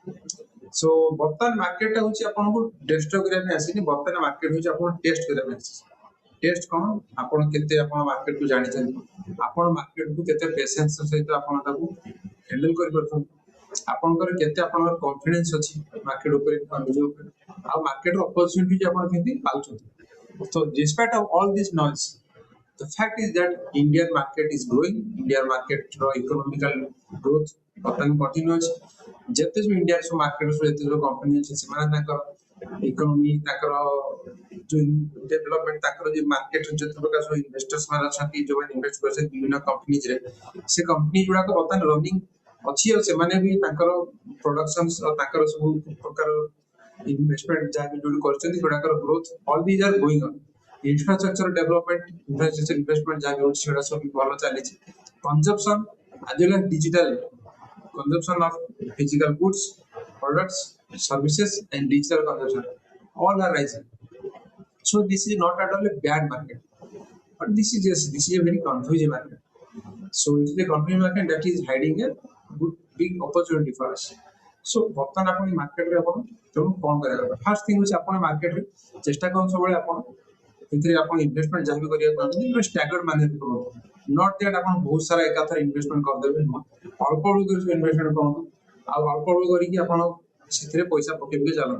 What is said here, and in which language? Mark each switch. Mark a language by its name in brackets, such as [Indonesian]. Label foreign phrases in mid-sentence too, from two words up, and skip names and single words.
[Odia] ସୋ ବର୍ତ୍ତମାନ ମାର୍କେଟଟା ହଉଛି ଆପଣଙ୍କୁ ଡେଷ୍ଟ୍ରୟ କରିବା ପାଇଁ ଆସିନି, ବର୍ତ୍ତମାନ ମାର୍କେଟ ହଉଛି ଆପଣ ଟେଷ୍ଟ କରିବା ପାଇଁ ଆସିଛି। ଟେଷ୍ଟ କଣ? ଆପଣ କେତେ ଆପଣ ମାର୍କେଟକୁ ଜାଣିଛନ୍ତି, ଆପଣ ମାର୍କେଟକୁ କେତେ ପେସେନ୍ସ ସହିତ ଆପଣ ତାକୁ ହ୍ୟାଣ୍ଡେଲ କରିପାରୁଛନ୍ତି, ଆପଣଙ୍କର କେତେ ଆପଣଙ୍କର କନଫିଡେନ୍ସ ଅଛି ମାର୍କେଟ ଉପରେ, ନିଜ ଉପରେ, ଆଉ ମାର୍କେଟର ଅପରଚ୍ୟୁନିଟି ଆପଣ କେମିତି ପାଉଛନ୍ତି। [English] So despite of all this noise, the fact is that Indian market is growing. Indian market economical growth [Odia] ବର୍ତ୍ତମାନ କଣ୍ଟିନ୍ୟୁ ଅଛି। ଯେତେ ସବୁ ଇଣ୍ଡିଆର ସବୁ ମାର୍କେଟ ଯେତେ ସବୁ କମ୍ପାନୀ ଅଛି ସେମାନେ ତାଙ୍କର ଇକୋନୋମି, ତାଙ୍କର ଯୋଉ ଡେଭଲପମେଣ୍ଟ, ତାଙ୍କର ଯୋଉ ମାର୍କେଟ ଯେତେ ପ୍ରକାର ସବୁ ଇନଭେଷ୍ଟର୍ସ ମାନେ ଅଛନ୍ତି ଯୋଉମାନେ ଇନଭେଷ୍ଟ କରିଛନ୍ତି ବିଭିନ୍ନ କମ୍ପାନୀଜରେ, ସେ କମ୍ପାନୀ ଗୁଡାକ ବର୍ତ୍ତମାନ ରନିଂ ଅଛି ଆଉ ସେମାନେ ବି ତାଙ୍କର ପ୍ରଡକ୍ସନ ତାଙ୍କର ସବୁ ପ୍ରକାର ଇନଭେଷ୍ଟମେଣ୍ଟ ଯାହା ବି ଯୋଉଠି କରିଛନ୍ତି ସେଗୁଡାକର ଗ୍ରୋଥ [English] all these are going on. infrastructure development, infrastructure investment [Odia] ଯାହା ବି ହଉଛି ସେଗୁଡ଼ା ସବୁ ଭଲ ଚାଲିଛି। [English] କନଜମ୍ପସନ as well as digital consumption of physical goods, products, services, and digital consumption all are rising. So this is not at all a bad market, but this is a very confusing market. So it is a confusing market that is hiding a good big opportunity for us. [Odia] So ବର୍ତ୍ତମାନ ଆପଣ ଏଇ ମାର୍କେଟରେ ଆପଣ ତେଣୁ କଣ କରିବା କଥା? [English] first thing [Odia] ହେଉଛି ଆପଣ ମାର୍କେଟରେ ଚେଷ୍ଟା କରନ୍ତୁ ସବୁବେଳେ ଆପଣ ଏଥିରେ ଆପଣ ଇନଭେଷ୍ଟମେଣ୍ଟ ଯାହା ବି କରିବାକୁ ଚାହୁଁଛନ୍ତି ଗୋଟେ [English] staggered manner [Odia] କରନ୍ତୁ। [English] not that [Odia] ଆପଣ ବହୁତ ସାରା ଏକାଥରେ ଇନଭେଷ୍ଟମେଣ୍ଟ କରିଦେବେ, ନୁହଁ। ଅଳ୍ପ ଅଳ୍ପ କରି ଇନଭେଷ୍ଟମେଣ୍ଟ କରନ୍ତୁ, ଆଉ ଅଳ୍ପ ଅଳ୍ପ କରିକି ଆପଣ ସେଥିରେ ପଇସା ପକେଇ ପକେଇ ଚାଲନ୍ତୁ।